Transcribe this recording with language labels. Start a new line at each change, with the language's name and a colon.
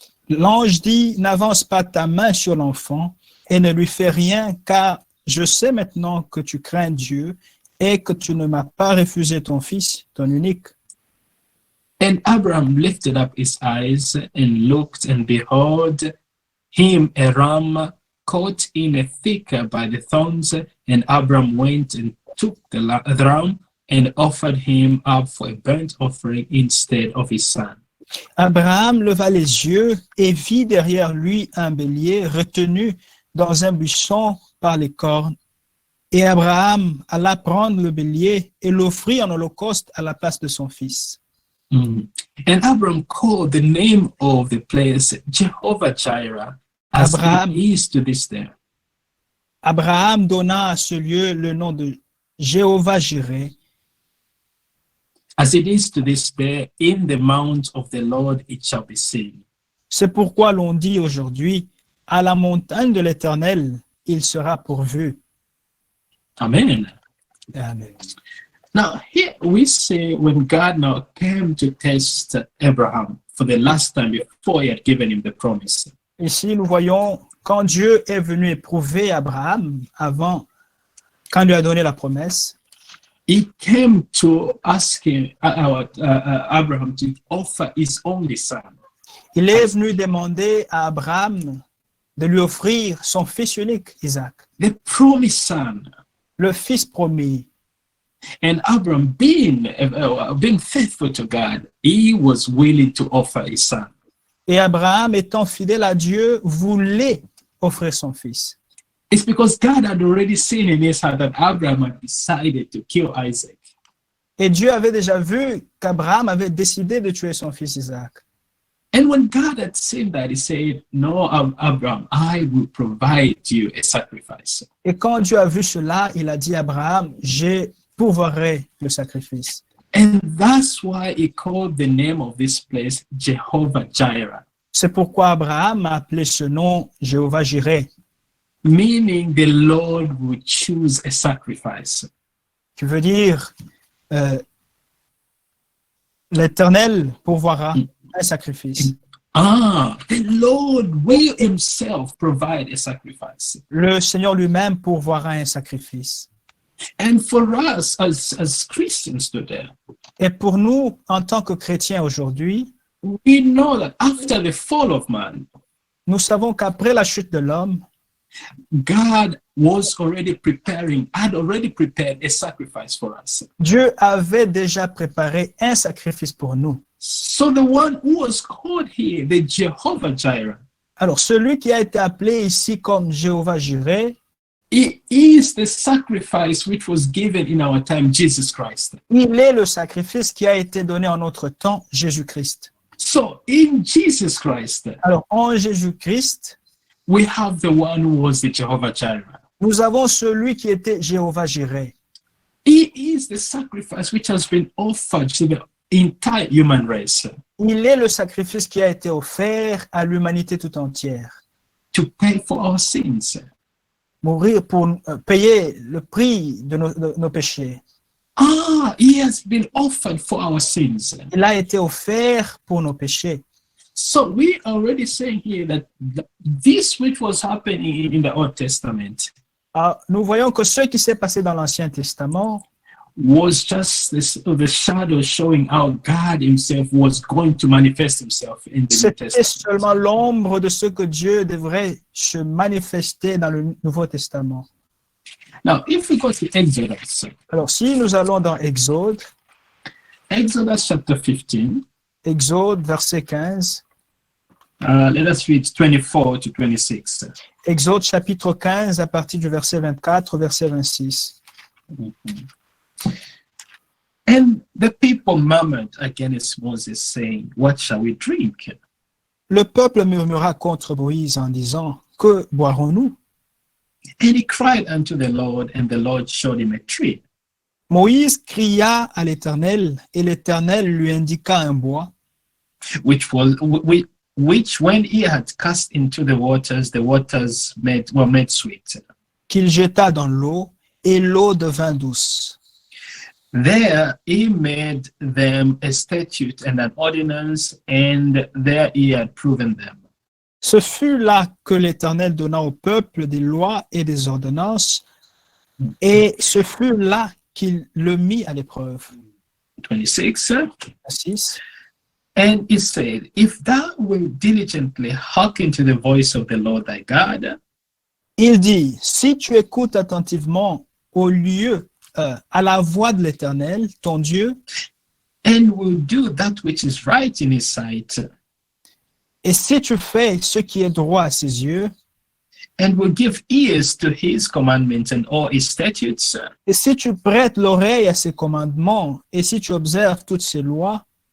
French: L'ange dit, n'avance pas ta main sur l'enfant et ne lui fais rien, car je sais maintenant que tu crains Dieu et que tu ne m'as pas refusé ton fils, ton unique.
English: And Abraham lifted up his eyes and looked, and behold, him a ram caught in a thick by the thorns. And Abraham went and took the ram and offered him up for a burnt offering instead of his son.
French: Abraham leva les yeux et vit derrière lui un bélier retenu dans un buisson par les cornes. Et Abraham alla prendre le bélier et l'offrit en holocauste à la place de son fils.
English: And Abraham called the name of the place Jehovah Jireh, as Abraham. it is to this day.
French: Abraham donna à ce lieu le nom de Jéhovah Jireh.
English: As it is to this day, in the mount of the Lord it shall be seen.
French: C'est pourquoi l'on dit aujourd'hui, à la montagne de l'Éternel, il sera pourvu. Amen. Amen.
English: Now, here we see when God now came to test Abraham for the last time before he had given him the promise.
French: Ici, nous voyons quand Dieu est venu éprouver Abraham quand il lui a donné la promesse,
English: He came to ask him, Abraham to offer his only son.
French: il est venu demander à Abraham de lui offrir son fils unique, Isaac,
English: The promised son.
French: le fils promis.
English: And Abraham, being faithful to God, he was willing to offer his son.
French: Et Abraham, étant fidèle à Dieu, voulait offrir son fils.
English: It's because God had already seen in his heart that Abraham had decided to kill Isaac.
French: Et Dieu avait déjà vu qu'Abraham avait décidé de tuer son fils Isaac.
English: And when God had seen that, he said, No, Abraham, I will provide you a sacrifice.
French: Et quand Dieu a vu cela, il a dit à Abraham, je pourvoirai le sacrifice.
English: And that's why he called the name of this place Jehovah Jireh,
French: C'est pourquoi Abraham a appelé ce nom Jéhovah Jireh,
English: meaning the Lord will choose a sacrifice.
French: qui veut dire l'Éternel pourvoira un sacrifice.
English: The Lord will himself provide a sacrifice.
French: Le Seigneur lui-même pourvoira un sacrifice.
English: And for us as Christians today,
French: Et pour nous, en tant que chrétiens aujourd'hui,
English: we know that after the fall of man,
French: nous savons qu'après la chute de l'homme,
English: God had already prepared a sacrifice for us.
French: Dieu avait déjà préparé un sacrifice pour nous.
English: So the one who was called here, the Jehovah Jireh,
French: Alors, celui qui a été appelé ici comme Jéhovah Jireh,
English: it is the sacrifice which was given in our time, Jesus Christ.
French: il est le sacrifice qui a été donné en notre temps, Jésus-Christ.
English: So in Jesus Christ,
French: Alors, en Jésus-Christ,
English: we have the one who was the Jehovah Jireh.
French: nous avons celui qui était Jéhovah Jireh.
English: He is the sacrifice which has been offered to the entire human race
French: Il est le sacrifice qui a été offert à l'humanité tout entière.
English: to pay for our sins.
French: Mourir pour payer le prix de nos péchés.
English: He has been offered for our sins.
French: Il a été offert pour nos péchés.
English: So we are already saying here that this which was happening in the Old Testament
French: Alors, nous voyons que ce qui s'est passé dans l'Ancien Testament
English: was just the shadow showing how God himself was going to manifest himself in the New
French: c'était
English: Testament.
French: seulement l'ombre de ce que Dieu devrait se manifester dans le Nouveau Testament.
English: Now, if we go to Exodus,
French: Alors, si nous allons dans Exode,
English: Exodus chapter 15,
French: Exode verset 15,
English: let us read 24 to 26.
French: Exode chapitre 15 à partir du verset 24 au verset 26.
English: And the people murmured against Moses, saying, What shall we drink?
French: Le peuple murmura contre Moïse en disant, que boirons-nous?
English: And he cried unto the Lord, and the Lord showed him a tree.
French: Moïse cria à l'Éternel, et l'Éternel lui indiqua un bois,
English: which when he had cast into the waters were made sweet.
French: qu'il jeta dans l'eau, et l'eau devint douce.
English: There he made them a statute and an ordinance, and there he had proven them.
French: Ce fut là que l'Éternel donna au peuple des lois et des ordonnances, et ce fut là qu'il le mit à l'épreuve. 26. 6.
English: And he said, If thou wilt diligently hearken to the voice of the Lord thy God,
French: Il dit, si tu écoutes attentivement au lieu, à la voix de l'Éternel, ton Dieu,
English: and will do that which is right in his sight,
French: et si tu fais ce qui est droit à ses yeux,
English: and will give ears to his commandments and all his statutes,
French: et si tu prêtes l'oreille à ses commandements, et si tu observes toutes ses lois,